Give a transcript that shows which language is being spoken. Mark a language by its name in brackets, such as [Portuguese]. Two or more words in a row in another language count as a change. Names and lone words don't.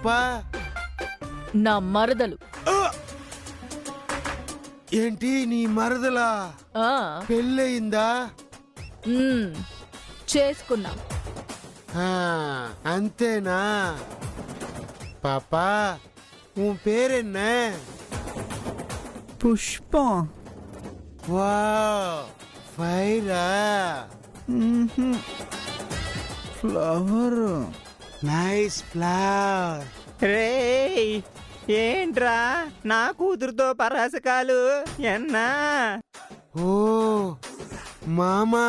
[Telugu] నా మరదలు. ఏంటి నీ మరదలా? పెళ్ళయిందా? చేసుకున్నాం. అంతేనా? [Tamil] பாப்பா உன் பேர் என்ன? புஷ்பம். வாவ், ஃபைரா. [Telugu] ఫ్లవర్. [English] nice flower. [Telugu] రేయ్ ఏంట్రా నా కూతురుతో పరాసకాలు ఎన్నా? ఓ మామా.